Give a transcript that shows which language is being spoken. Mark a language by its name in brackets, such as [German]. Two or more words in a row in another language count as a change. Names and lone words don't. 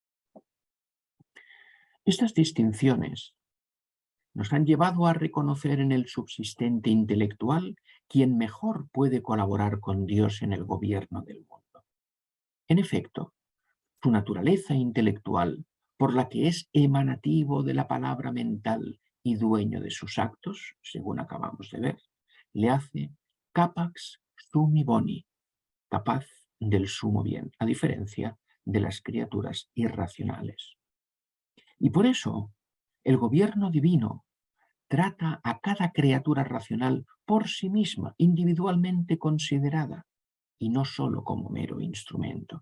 [Spanish] Estas distinciones nos han llevado a reconocer en el subsistente intelectual quien mejor puede colaborar con Dios en el gobierno del mundo. En efecto, su naturaleza intelectual, por la que es emanativo de la palabra mental y dueño de sus actos, según acabamos de ver, le hace [Latin] capax summi boni, [Spanish] capaz del sumo bien, a diferencia de las criaturas irracionales. Y por eso, el gobierno divino trata a cada criatura racional por sí misma, individualmente considerada, y no solo como mero instrumento.